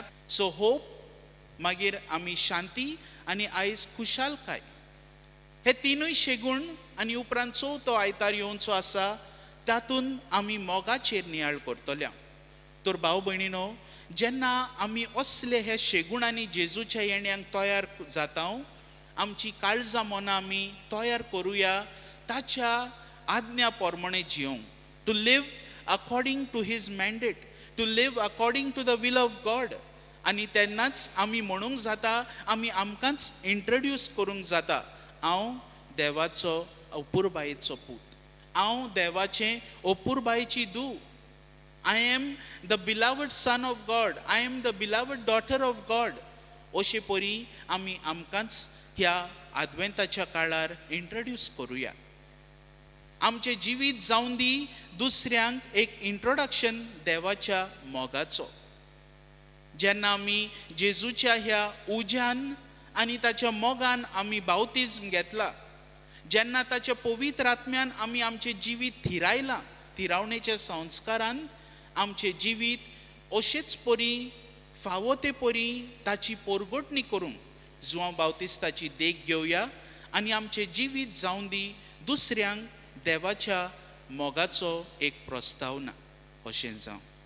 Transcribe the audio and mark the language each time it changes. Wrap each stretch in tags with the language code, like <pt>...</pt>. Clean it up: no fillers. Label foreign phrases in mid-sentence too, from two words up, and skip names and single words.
<en>so hope,</en> <kok>मागीर आमी शांती आनी आयज खुशालकाय, हे तिनूय शेगूण आनी उपरांत चवथो आयतार येवचो आसा तातूंत आमी मोगाचेर नियाळ करतल्या. तर भाव भयणीनो, जेन्ना आमी असले हे शेगूणांनी जेजूच्या येण्याक तयार जाता आमची काळजां मनां आमी तयार करुया ताच्या आज्ञा प्रमाणे जियोंक.</kok> <en>To live according to his mandate, to live according to the will of God.</en> <kok>आनी तेन्नाच आमी म्हणूंक जाता, आमी आमकांच इंट्रोड्यूस करूंक जाता, हांव देवाचो अपुरबायेचो पूत, हांव देवाचें अपुरबायेची धूव.</kok> <en>I am the beloved son of God. I am the beloved daughter of God.</en> <kok>अशे परी आमी आमकांच ह्या आद्वेंताच्या काळार इंट्रोड्यूस करुया. आमचें जिवीत जावन दी दुसऱ्यांक एक इंट्रोडक्शन देवाच्या मोगाचो. जेन्ना आमी जेजूच्या ह्या उज्यान आनी ताच्या मोगान आमी बावतिज्म घेतला, जेन्ना ताच्या पवित्र आत्म्यान आमी आमचें जिवीत थिरायलां, थिरावणेच्या संस्कारान आमचें जिवीत अशेंच परी फावो ते परी ताची पोरगोटणी करूंक जुआंव बावतिस्ताची देख घेवया आनी आमचें जिवीत जावन दी दुसऱ्यांक देवाच्या मोगाचो एक प्रस्तावना अशें जावं.</kok>